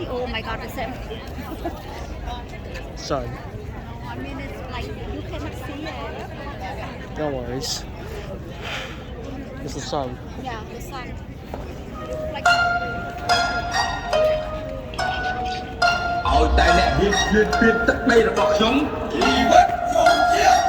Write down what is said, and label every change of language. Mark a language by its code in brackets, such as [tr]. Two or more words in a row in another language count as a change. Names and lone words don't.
[en] Oh my god, the same. Sorry. No, I mean it's like you cannot see it. No worries. It's the sun. Yeah, the sun. Like [km] ឲ្យតែអ្នកហ៊ានឈ្លានពានទឹកដីរបស់ខ្ញុំជីវិតសូមជា